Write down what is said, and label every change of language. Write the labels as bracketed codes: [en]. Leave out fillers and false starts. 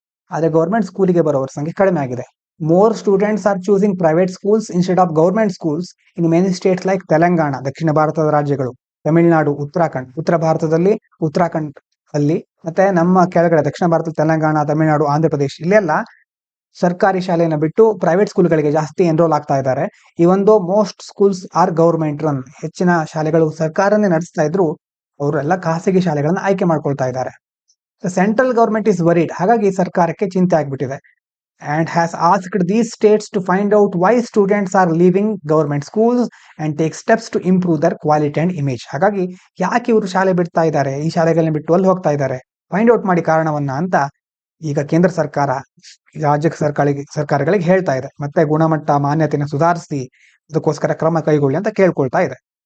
[kn] ಆದರೆ ಗೌರ್ಮೆಂಟ್ ಸ್ಕೂಲಿಗೆ ಬರೋರ ಸಂಖ್ಯೆ ಕಡಿಮೆ ಆಗಿದೆ. [en] more students are choosing private schools instead of government schools in many states like Telangana, [kn] ದಕ್ಷಿಣ ಭಾರತದ ರಾಜ್ಯಗಳು, ತಮಿಳುನಾಡು, ಉತ್ತರಾಖಂಡ್, ಉತ್ತರ ಭಾರತದಲ್ಲಿ ಉತ್ತರಾಖಂಡ್ ಅಲ್ಲಿ, ಮತ್ತೆ ನಮ್ಮ ಕೆಳಗಡೆ ದಕ್ಷಿಣ ಭಾರತದ ತೆಲಂಗಾಣ, ತಮಿಳುನಾಡು, ಆಂಧ್ರ ಪ್ರದೇಶ್ ಇಲ್ಲೆಲ್ಲ ಸರ್ಕಾರಿ ಶಾಲೆಯನ್ನು ಬಿಟ್ಟು ಪ್ರೈವೇಟ್ ಸ್ಕೂಲ್ಗಳಿಗೆ ಜಾಸ್ತಿ ಎನ್ರೋಲ್ ಆಗ್ತಾ ಇದ್ದಾರೆ. [en] even though most schools are government run, [kn] ಹೆಚ್ಚಿನ ಶಾಲೆಗಳು ಸರ್ಕಾರನೇ ನಡೆಸ್ತಾ ಇದ್ರು ಅವರೆಲ್ಲ ಖಾಸಗಿ ಶಾಲೆಗಳನ್ನ ಆಯ್ಕೆ ಮಾಡ್ಕೊಳ್ತಾ ಇದ್ದಾರೆ. [en] central government is worried, [kn] ಹಾಗಾಗಿ ಸರ್ಕಾರಕ್ಕೆ ಚಿಂತೆ ಆಗ್ಬಿಟ್ಟಿದೆ. [en] And has asked these states to find out why students are leaving government schools and take steps to improve their quality and image. [kn] ಹಾಗಾಗಿ ಯಾಕೆ ಇವರು ಶಾಲೆ ಬಿಡ್ತಾ ಇದ್ದಾರೆ, ಈ ಶಾಲೆಗಳನ್ನ ಬಿಟ್ಟು ಅಲ್ಲಿ ಹೋಗ್ತಾ ಇದ್ದಾರೆ, ಫೈಂಡ್ ಔಟ್ ಮಾಡಿ ಕಾರಣವನ್ನ ಅಂತ ಈಗ ಕೇಂದ್ರ ಸರ್ಕಾರ ರಾಜ್ಯ ಸರ್ಕಾರಗಳಿಗೆ ಹೇಳ್ತಾ ಇದೆ. ಮತ್ತೆ ಗುಣಮಟ್ಟ ಮಾನ್ಯತೆಯನ್ನು ಸುಧಾರಿಸಿ ಅದಕ್ಕೋಸ್ಕರ ಕ್ರಮ ಕೈಗೊಳ್ಳಿ ಅಂತ ಕೇಳ್ಕೊಳ್ತಾ ಇದೆ.